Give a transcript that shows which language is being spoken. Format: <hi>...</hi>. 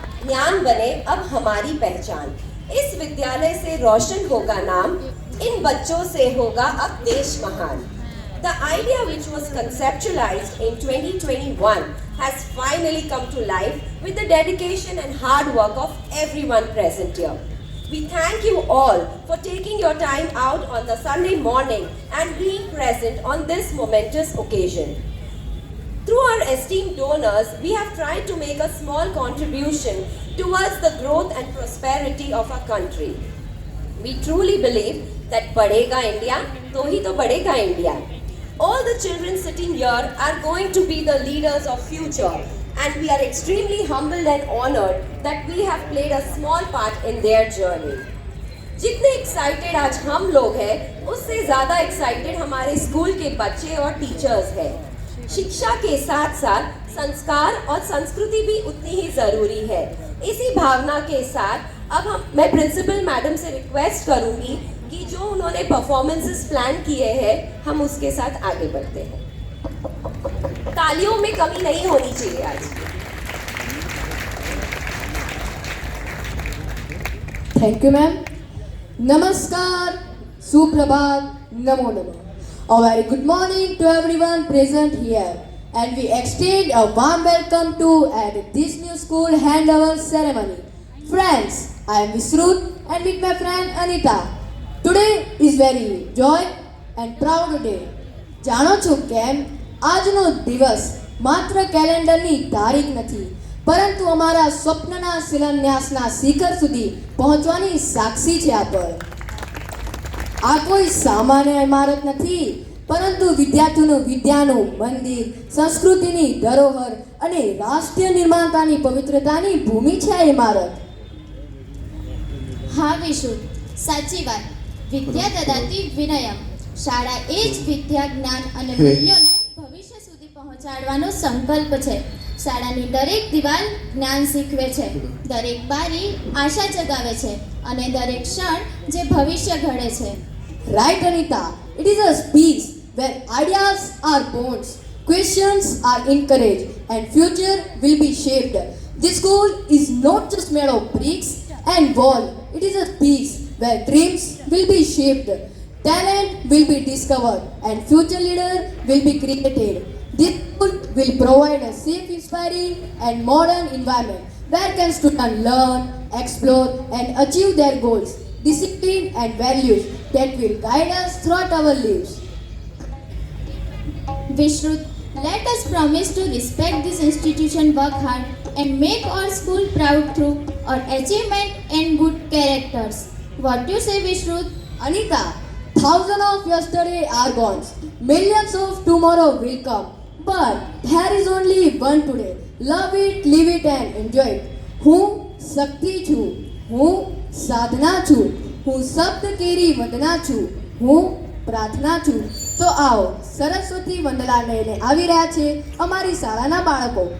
<hi>ज्ञान बने अब हमारी पहचान। इस विद्यालय से रोशन होगा नाम, इन बच्चों से होगा अब देश महान।</hi> <en>The idea which was conceptualized in 2021 has finally come to life with the dedication and hard work of everyone present here. We thank you all for taking your time out on the Sunday morning and being present on this momentous occasion. Through our esteemed donors, we have tried to make a small contribution towards the growth and prosperity of our country. We truly believe that</en> <hi>Badhega India, to hi to Badhega India.</hi> <en>All the children sitting here are going to be the leaders of future, and we are extremely humbled and honored that we have played a small part in their journey.</en> <hi>जितने excited आज हम लोग हैं, उससे ज़्यादा excited हमारे school के बच्चे और टीचर्स हैं। शिक्षा के साथ साथ संस्कार और संस्कृति भी उतनी ही ज़रूरी है। इसी भावना के साथ अब मैं प्रिंसिपल मैडम से रिक्वेस्ट करूँगी कि जो उन्होंने परफॉर्मेंसेस प्लान किए हैं, हम उसके साथ आगे बढ़ते हैं। तालियों में कमी नहीं होनी चाहिए आज।</hi> <en>Thank you ma'am.</en> <hi>नमस्कार, सुप्रभात, नमो नमः।</hi> <en>A very good morning to everyone present here, and we extend a warm welcome to at this new school handover ceremony. Friends, I am Vishrut and with my friend Anita. Today is very joy and proud day.</en> <gu>જાણો છો કેમ? આજનો દિવસ માત્ર કેલેન્ડરની તારીખ નથી, પરંતુ અમારા સ્વપ્નના શિલાન્યાસના શિખર સુધી પહોંચવાની સાક્ષી છે આ પળ. આ કોઈ સામાન્ય ઇમારત નથી, પરંતુ વિદ્યાનું મંદિર, સંસ્કૃતિની ધરોહર અને રાષ્ટ્રીય નિર્માતાની પવિત્રતાની ભૂમિ છે આ ઇમારત. હા વિશુ, સાચી વાત.</gu> <sa>વિદ્યા દદાતિ વિનયમ.</sa> <gu>શાળા એ જ વિદ્યા, જ્ઞાન અને મૂલ્યોને ભવિષ્ય સુધી પહોંચાડવાનો સંકલ્પ છે. શાળાની દરેક દિવાલ જ્ઞાન શીખવે છે, દરેક બારી આશા જગાવે છે અને દરેક ક્ષણ જે ભવિષ્ય ઘડે છે.</gu> <en>Right, Anita? It is a space where ideas are born, questions are encouraged, and future will be shaped. This school is not just made of bricks and wall. It is a space where dreams will be shaped, talent will be discovered, and future leader will be created. This school will provide a safe, inspiring, and modern environment where can students learn, explore, and achieve their goals, discipline, and values that will guide us throughout our lives. Vishrut, let us promise to respect this institution, work hard, and make our school proud through our achievement and good characters. What do you say, Vishrut? Anita, thousands of yesterday are gone, millions of tomorrow will come, but there is only one today. Love it, live it, and enjoy it.</en> <gu>હું શક્તિ છું, હું સાધના છું, હું શબ્દ કેરી વંદના છું, હું પ્રાર્થના છું. તો આવો, સરસ્વતી વંદના લઈને આવી રહ્યા છે અમારી શાળાના બાળકો.</gu>